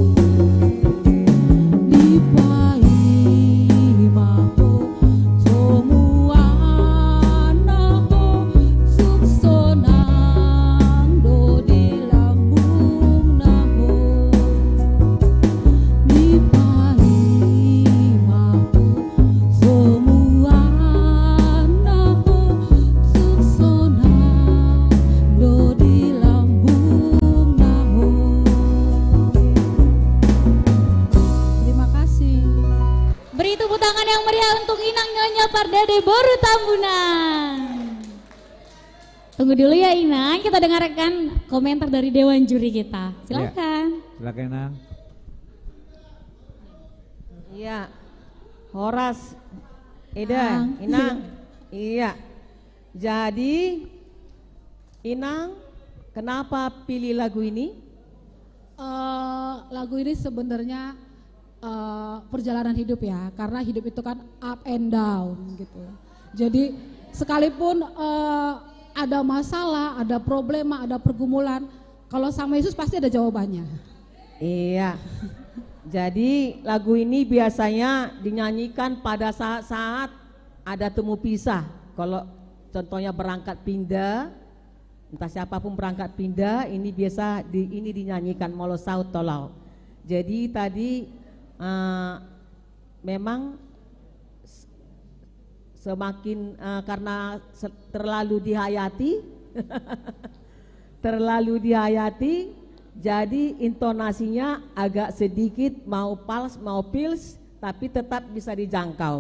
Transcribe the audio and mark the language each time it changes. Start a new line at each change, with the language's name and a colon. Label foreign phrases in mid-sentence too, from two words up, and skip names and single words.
Batak Toba: di pai maho tomuan naho suksonang do di lambung naho di pai maho somuan naho suksonang do di lambung naho.
Indonesian: Terima kasih. Beri tepuk tangan yang meriah untuk Inang Nyonya Pardede Boru Tambunan. Tunggu dulu ya Inang, kita dengarkan komentar dari Dewan Juri kita. Silakan. Silakan Nang. Iya. Horas Eda, Inang. Iya. Jadi Inang, kenapa pilih lagu ini? Lagu ini sebenarnya perjalanan hidup ya, karena hidup itu kan
English: up and down
Indonesian: gitu. Jadi sekalipun ada masalah, ada problema, ada pergumulan, kalau sama Yesus pasti ada jawabannya. Iya. Jadi lagu ini biasanya dinyanyikan pada saat-saat ada temu pisah. Kalau contohnya berangkat pindah, entah siapapun berangkat pindah, ini biasa ini dinyanyikan
Batak Toba: molo saut tolau.
Indonesian: Jadi tadi memang semakin karena terlalu dihayati, terlalu dihayati, jadi intonasinya agak sedikit mau pals mau pils, tapi tetap bisa dijangkau.